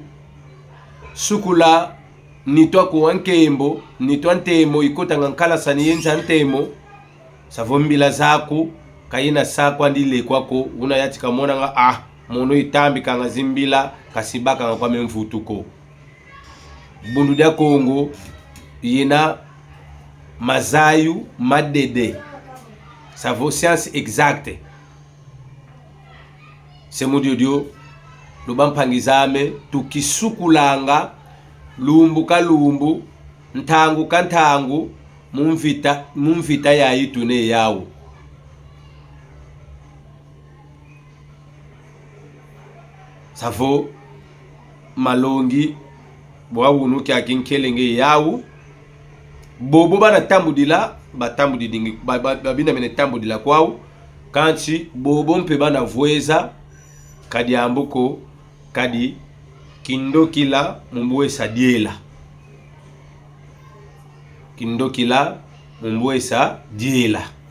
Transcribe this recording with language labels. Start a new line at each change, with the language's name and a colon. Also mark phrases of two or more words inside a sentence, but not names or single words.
Kongo: Sukula nitwa ko ankembo nitwa ntemo ikota ngankala sani yenza ntemo savombila zako kayina sako andile kwako una yati kamona nga mono itambi kanga zimbila kasibaka nga kwa memvutuko bundu dia Kongo yena mazayu madede
French: ça vaut science exacte c'est mon Dieu
Kongo: lubampangizame tukisukulanga lumbu ka lumbu ntangu ka ntangu mumvita yayitu ne yawo savo malongi bwa wunu kya kinkelenge yawo bobo bana tambudila batambudidingi babina mene tambudila kwawo kanti bobo mpe bana voeza kadi ambuko kadi kindokila mumbuesa diela kindokila mumbuesa diela